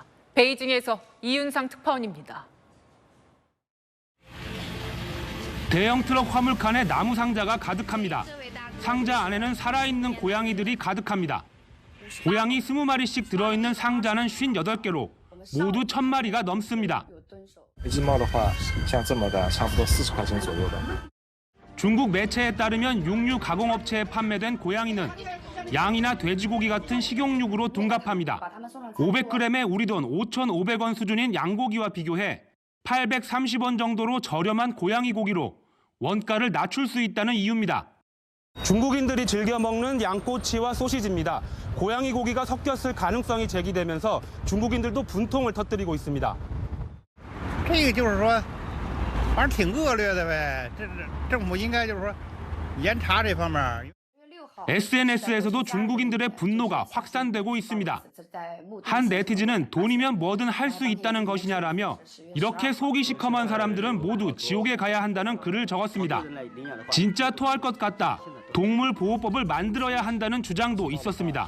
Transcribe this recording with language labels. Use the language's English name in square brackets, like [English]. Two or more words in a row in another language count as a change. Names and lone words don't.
[Korean] 베이징에서 이윤상 특파원입니다. 대형 트럭 화물칸에 나무 상자가 가득합니다. 상자 안에는 살아있는 고양이들이 가득합니다. 고양이 20마리씩 들어있는 상자는 58개로 모두 1000마리가 넘습니다. [Chinese] 一只猫的话，像这么大，差不多40块钱左右吧。 [Korean] 중국 매체에 따르면 육류 가공업체에 판매된 고양이는 양이나 돼지고기 같은 식용육으로 둔갑합니다. 500g에 우리 돈 5,500원 수준인 양고기와 비교해 830원 정도로 저렴한 고양이 고기로 원가를 낮출 수 있다는 이유입니다. 중국인들이 즐겨 먹는 양꼬치와 소시지입니다. 고양이 고기가 섞였을 가능성이 제기되면서 중국인들도 분통을 터뜨리고 있습니다. [Chinese] 这个就是说，反正挺恶劣的呗。这政府应该就是说严查这方面。 [Korean] SNS에서도 중국인들의 분노가 확산되고 있습니다. 한 네티즌은 돈이면 뭐든 할 수 있다는 것이냐라며 이렇게 속이 시커먼 사람들은 모두 지옥에 가야 한다는 글을 적었습니다. 진짜 토할 것 같다. 동물보호법을 만들어야 한다는 주장도 있었습니다.